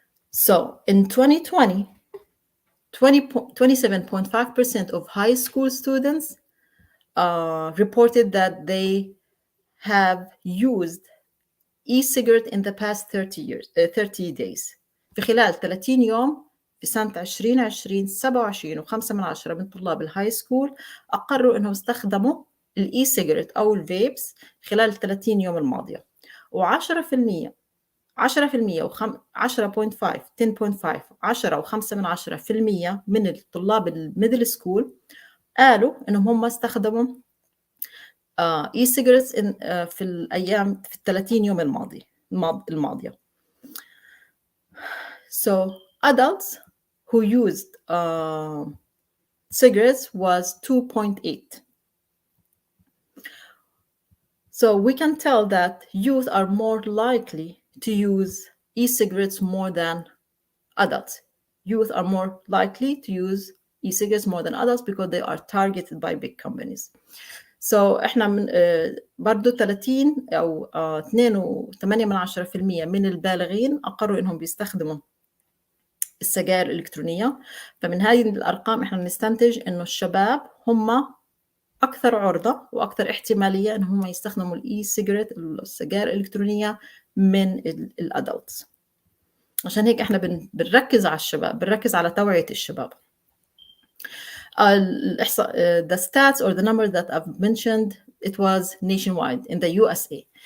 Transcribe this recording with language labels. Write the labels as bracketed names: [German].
[English] So in 2020, 27.5% of high school students reported that they have used e-cigarette in the past 30 days. [Arabic] في خلال 30 يوم في سنة 2020 27.5% من طلاب الهاي سكول أقروا أنهم استخدموا الإي سيجرت أو الفيبس خلال 30 يوم الماضية. و10% 10.5 10.5 10.5% من الطلاب الميدل سكول قالوا أنهم هم استخدموا اي سيجرتس في الأيام في 30 يوم الماضية. [English] So adults who used cigarettes was 2.8. So we can tell that youth are more likely to use e-cigarettes more than adults. Youth are more likely to use e-cigarettes more than adults because they are targeted by big companies. [Arabic] So احنا من برضو 30 أو 2.8% من البالغين أقروا إنهم بيستخدموا السجائر الإلكترونية. فمن هذه الأرقام إحنا نستنتج إنه الشباب هم أكثر عرضة وأكثر احتمالية إنهم يستخدموا الإي سيجرت السجائر الإلكترونية من الأدلتس. عشان هيك إحنا بنركز على الشباب، بنركز على توعية الشباب. [English] The stats or the numbers that I've mentioned, it was nationwide in the USA.